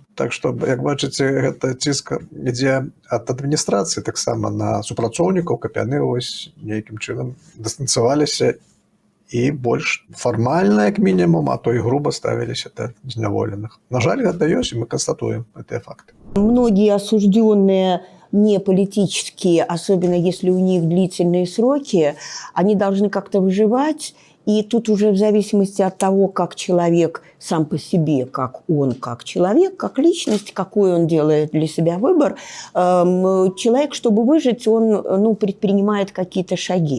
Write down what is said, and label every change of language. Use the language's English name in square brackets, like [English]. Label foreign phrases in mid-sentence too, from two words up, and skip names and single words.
[Belarusian] Так што, як бачыце, гэта ціск ідзе ад адміністрацыі таксама на супрацоўнікаў, каб яны нейкім чынам дыстанцаваліся і больш фармальна, як мінімум, а то і груба ставіліся да зняволеных. На жаль, гэта ёсць, і мы констатуем гэтыя факты. [Russian] Многие осужденные не политические, особенно если у них длительные сроки, они должны как-то выживать. И тут уже в зависимости от того, как человек сам по себе, как он, как человек, как личность, какой он делает для себя выбор, человек, чтобы выжить, он предпринимает какие-то шаги.